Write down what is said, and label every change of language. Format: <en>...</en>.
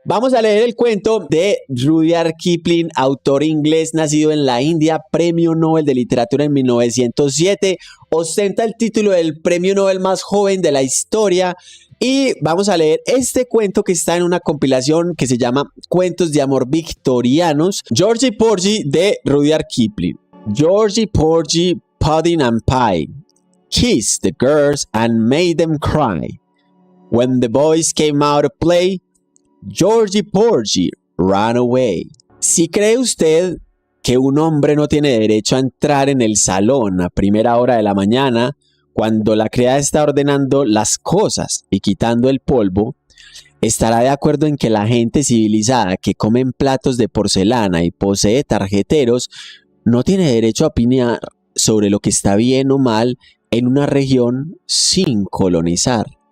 <es>Vamos a leer el cuento de Rudyard Kipling, autor inglés nacido en la India, Premio Nobel de Literatura en 1907. Ostenta el título del Premio Nobel más joven de la historia. Y vamos a leer este cuento que está en una compilación que se llama Cuentos de Amor Victorianos, Georgie Porgy de Rudyard Kipling.</es> <en>Georgie Porgy, Pudding and Pie, kissed the girls and made them cry. When the boys came out of play, Georgie Porgy ran away.</en> <es>Si cree usted que un hombre no tiene derecho a entrar en el salón a primera hora de la mañana, cuando la criada está ordenando las cosas y quitando el polvo, estará de acuerdo en que la gente civilizada que come en platos de porcelana y posee tarjeteros no tiene derecho a opinar sobre lo que está bien o mal en una región sin colonizar.</es>